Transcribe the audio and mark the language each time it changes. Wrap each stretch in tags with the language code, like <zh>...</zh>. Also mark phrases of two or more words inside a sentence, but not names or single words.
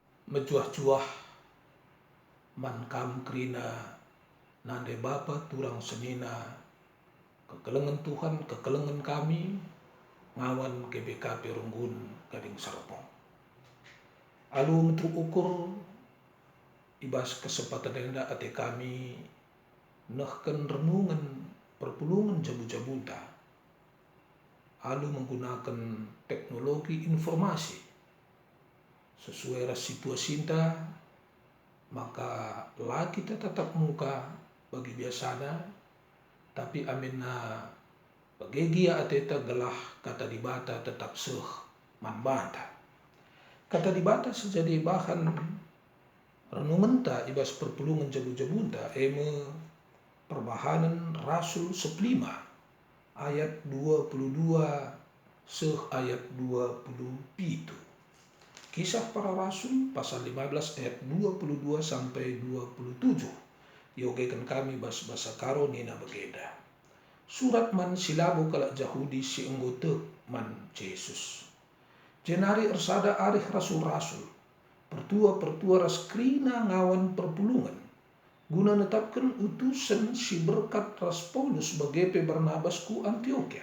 <btx>mejuah-juah man kam kerina nande bapa turang senina kekelengan Tuhan kekelengan kami ngawan KBKP Runggun Gading Serpong. Alu metru ukur ibas kesempatan enda ate kami nehken renungan perpulungan jabu-jabunta. Alu</btx> <id>menggunakan teknologi informasi sesuai</id> <btx>ras situasinta, maka lagi kita tatap muka bagi biasana, tapi amina bagegia ateta gelah kata dibata tetap seh manbata. Kata dibata sejadi bahan renungenta ibas perpulungan jabu-jabunta eme perbahanan Rasul 15 ayat 22 seh ayat 27.</btx> <id>Kisah para Rasul pasal 15 ayat 22 sampai 27.</id> <btx>Yogekan kami bahasa karo nina begeda. Surat man silabo kalak Jahudi si enggote man Yesus. Jenari ersada arih rasul-rasul. Pertua ras krina ngawan perpulungan. Guna netapkan utusan si berkat ras Paulus bagepe Barnabas ku Antioquia.</btx>